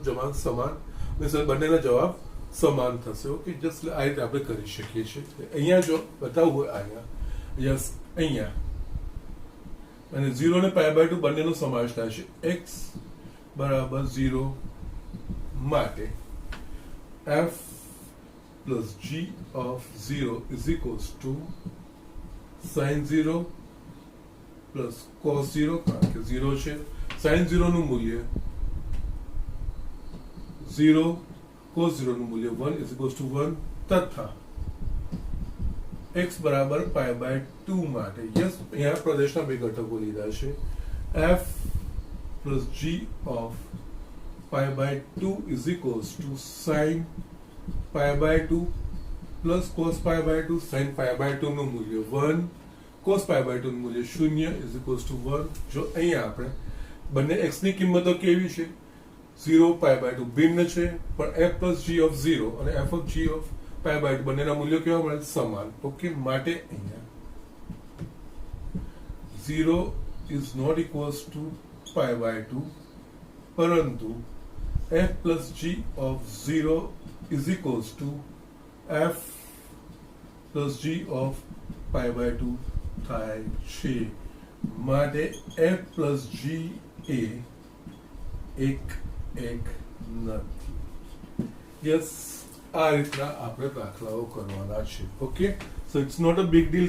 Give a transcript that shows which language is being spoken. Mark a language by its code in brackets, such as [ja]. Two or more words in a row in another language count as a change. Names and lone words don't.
[gu] જવાબ સમાન, બંનેના જવાબ સમાન થશે. [en] okay, just [gu] આ રીતે આપણે કરી શકીએ છીએ. અહીંયા જો બતાવવું હોય અહીંયા અને 0 ને π/2 બંનેનો સમાવેશ થાય છે. x બરાબર 0 માટે [en] f plus g of 0 is equals to sin 0 plus cos 0, [gu] કારણ કે 0 છે. sin 0 નું મૂલ્ય 0, cos 0 નું મૂલ્ય 1 [en] is equals to 1 [gu] તથા x બરાબર π/2 માટે યસ અહીંયા પ્રદેશના બે ઘટકો લીધા છે. [en] f plus g of π/2 is equals to sin π/2 plus cos π/2. [gu] sin π/2 નું મૂલ્ય 1, cos π/2 નું મૂલ્ય 0 [en] is equals to 1. [gu] જો અહીંયા આપણે બંને x ની કિંમતો કેવી છે? 0, π/2 ભિન્ન છે પણ [en] f plus g of 0 [gu] અને [en] f of g of π/2 [gu] બંનેના મૂલ્યો કેવા મળે? સમાન. ઓકે, માટે અહીંયા [en] 0 is not equals to π/2 [gu] પરંતુ [en] f plus g of 0 is equals to f plus g of π/2 [gu] થાય છે. માટે [en] f plus g [gu] એ એક નથી. યસ, આ રીતના આપણે દાખલાઓ કરવાના છે. [en] okay, so it's not a big deal.